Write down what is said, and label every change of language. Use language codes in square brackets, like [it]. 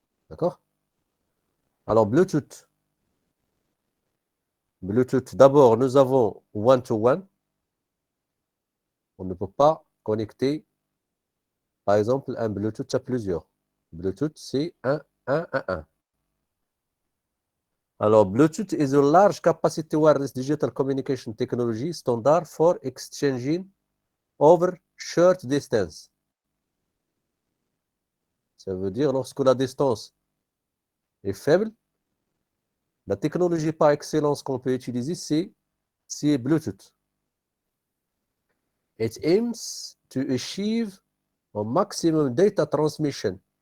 [fr] D'accord? Alors, Bluetooth, d'abord, nous avons [en] one-to-one. [fr] On ne peut pas connecter, par exemple, un Bluetooth à plusieurs. Bluetooth, c'est 1, 1, 1, 1. Alors, [en] Bluetooth is a large capacity wireless digital communication technology standard for exchanging over short distance. [fr] Ça veut dire lorsque la distance est faible, la technologie par excellence qu'on peut utiliser, c'est Bluetooth. [en] It aims to achieve a maximum data transmission.